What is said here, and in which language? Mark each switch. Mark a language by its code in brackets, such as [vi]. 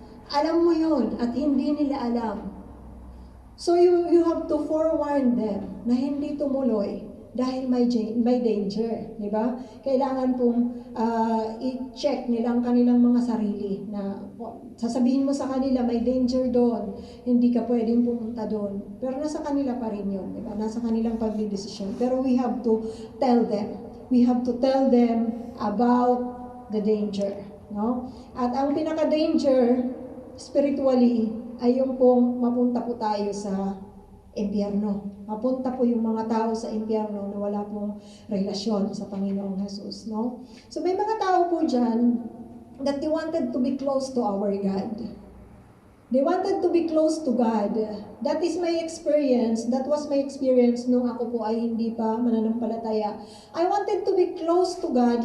[tl] Alam mo yun at hindi nila alam. [en] So you have to forewarn them [tl] na hindi tumuloy dahil may danger, di ba? Kailangan pong i-check nila ang kanilang mga sarili na sasabihin mo sa kanila may danger doon, hindi ka pwedeng pumunta doon. Pero nasa kanila pa rin yun, di ba? Nasa kanilang pagdidesisyon. [en] Pero we have to tell them. We have to tell them about the danger, no? [tl] At ang pinaka-danger spiritually ay yung pong mapunta po tayo sa impyerno. Mapunta po yung mga tao sa impyerno na wala pong relasyon sa Panginoong Jesus, no? [en] So [tl] may mga tao po dyan [en] that they wanted to be close to our God. They wanted to be close to God. That is my experience. That was my experience [tl] nung ako po ay hindi pa mananampalataya. [en] I wanted to be close to God.